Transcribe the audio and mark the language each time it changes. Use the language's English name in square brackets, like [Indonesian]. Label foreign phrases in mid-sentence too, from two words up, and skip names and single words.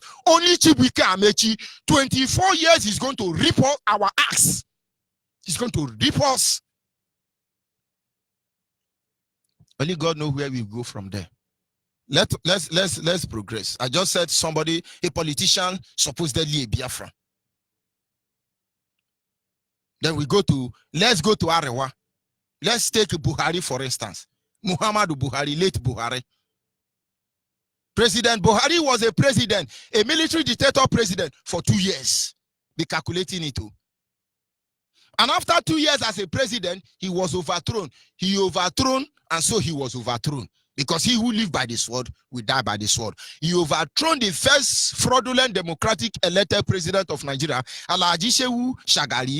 [English] Only Chibuike Amechi, 24 years, is going to rip off our axe. He's going to rip us. Only God knows where we go from there. Let's progress. I just said somebody, a politician, supposedly a Biafra. Then let's go to Arewa. Let's take Buhari, for instance. Muhammadu Buhari, late Buhari. President Buhari was a president, a military dictator president for 2 years. Be calculating it too. And after 2 years as a president, he was overthrown. He overthrown, and so he was overthrown. Because he who lives by the sword will die by the sword. He overthrown the first fraudulent democratic elected president of Nigeria, Alhaji Shehu Shagari.